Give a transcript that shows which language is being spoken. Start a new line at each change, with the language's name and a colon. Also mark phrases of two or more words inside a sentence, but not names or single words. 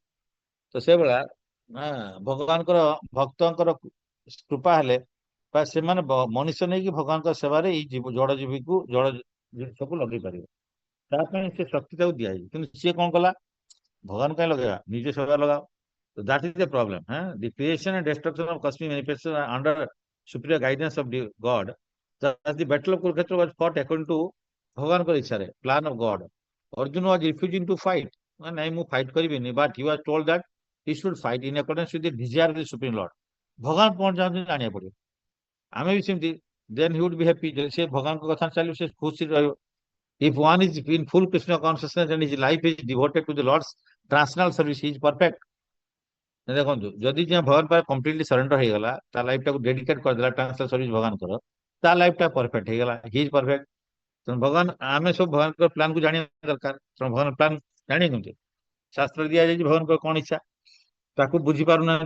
Odia: ତ ସେଇଭଳିଆ ଭଗବାନଙ୍କର ଭକ୍ତଙ୍କର କୃପା ହେଲେ ବା ସେମାନେ ମଣିଷ ନେଇକି ଭଗବାନଙ୍କ ସେବାରେ ଏଇ ଜଡ ଜୀବୀକୁ ଜଡ ଜିନିଷକୁ ଲଗେଇ ପାରିବେ। ତା ପାଇଁ ସେ ଶକ୍ତି ତାକୁ ଦିଆଯାଇଛି। କିନ୍ତୁ ସିଏ କଣ କଲା? ଭଗବାନ କାହିଁ ଲଗେଇବା, ନିଜେ ସେବା ଲଗାଅ।
English: That is the problem. The creation and destruction of cosmic manifestations are under superior guidance of the God. Thus, the battle of Kurukshetra was fought according to
Odia: ଭଗବାନଙ୍କର ଇଚ୍ଛାରେ,
English: plan of God. Arjuna was refusing to fight.
Odia: ନାଇଁ ମୁଁ ଫାଇଟ୍ କରିବିନି,
English: but he was told that he should fight in accordance with the desire of the Supreme Lord.
Odia: ଭଗବାନ କଣ ଚାହୁଁଛନ୍ତି ଜାଣିବାକୁ ପଡିବ। ଆମେ ବି ସେମିତି,
English: then he would be happy।
Odia: ଯଦି ସେ ଭଗବାନଙ୍କ କଥା ଚାଲିବ, ସେ ଖୁସିରେ ରହିବ।
English: If one is in full Krishna consciousness and his life is devoted to the Lord's transcendental service, he is perfect।
Odia: ଦେଖନ୍ତୁ, ଯଦି ଯେ ଭଗବାନ ପାଇଁ
English: completely surrender
Odia: ହେଇଗଲା, ତା ଲାଇଫ ଟାକୁ ଡେଡିକେଟ କରିଦେଲା
English: transfer service
Odia: ଭଗବାନଙ୍କର, ତା ଲାଇଫ ଟା ପରଫେକ୍ଟ ହେଇଗଲା,
English: he is perfect.
Odia: ତେଣୁ ଭଗବାନ, ଆମେ ସବୁ ଭଗବାନଙ୍କ ପ୍ଲାନକୁ ଜାଣିବା ଦରକାର। ତେଣୁ ଭଗବାନ ପ୍ଲାନ ଜାଣିଛନ୍ତି, ଶାସ୍ତ୍ର ଦିଆଯାଇଛି ଭଗବାନଙ୍କର କଣ ଇଚ୍ଛା, ତାକୁ ବୁଝି ପାରୁନାହାନ୍ତି।